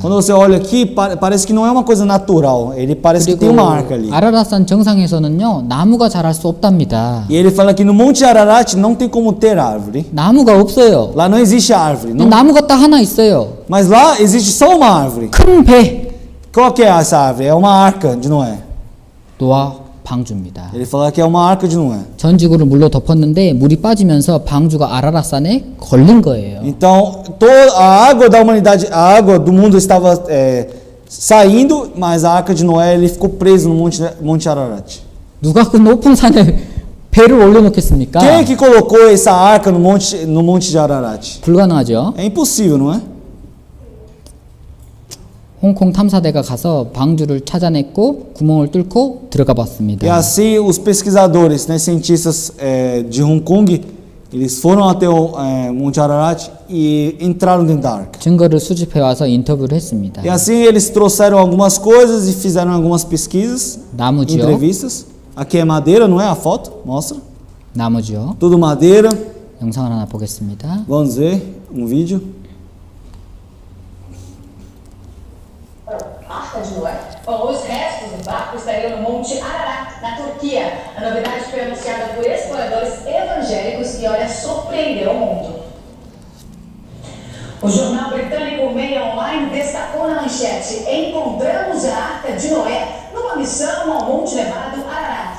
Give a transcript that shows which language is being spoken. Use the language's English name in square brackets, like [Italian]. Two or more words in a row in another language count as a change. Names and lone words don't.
[Portuguese] Quando você olha aqui, parece que não é uma coisa natural. Ele parece que tem [Korean] 그리고 [Portuguese] uma arca ali. [Korean] 아라라산 정상에서는요 나무가 자랄 수 없답니다. [Portuguese] E ele fala que no Monte Ararat não tem como ter árvore. [Korean] 나무가 없어요. [Portuguese] Lá não existe árvore. Não. [Korean] 나무가 딱 하나 있어요. [Portuguese] Mas lá existe só uma árvore. [Korean] 큰 배. [Portuguese] Qual que é essa árvore? É uma arca de Noé. [Korean] 노아 방주입니다. [Portuguese] Ele fala que é uma arca de Noé. [Korean] 전 지구를 물로 덮었는데 물이 빠지면서 방주가 아라라산에 걸린 거예요. [Portuguese] Então, toda a água da humanidade, a água do mundo estava saindo, mas a arca de Noé ele ficou preso no Monte Ararat. [Korean] 누가 그 높은 산에 배를 올려놓겠습니까? [Portuguese] Quem é que colocou essa arca no monte de Ararat? [Korean] 불가능하죠. [Portuguese] É impossível, não é? [Korean] 홍콩 탐사대가 가서 방주를 찾아냈고 구멍을 뚫고 들어가 [Portuguese] E [Korean] 봤습니다. [Portuguese] assim os pesquisadores, né, cientistas de Hong Kong, eles foram até o Monte Ararat e entraram dentro da arca. [Korean] 증거를 수집해 와서 인터뷰를 했습니다. [Portuguese] E assim eles trouxeram algumas coisas e fizeram algumas pesquisas, [Korean] 나무지요. [Portuguese] entrevistas. Aqui é madeira, não é? A foto mostra. [Korean] 나무죠. [Portuguese] Tudo madeira. [Korean] 영상을 하나 보겠습니다. [Portuguese] Vamos ver um vídeo. Arca de Noé. Bom, os restos do barco estariam no Monte Ararat, na Turquia. A novidade foi anunciada por exploradores evangélicos e, olha, surpreendeu o mundo. O jornal britânico Mail Online destacou na manchete: encontramos a Arca de Noé numa missão ao Monte Nevado Ararat.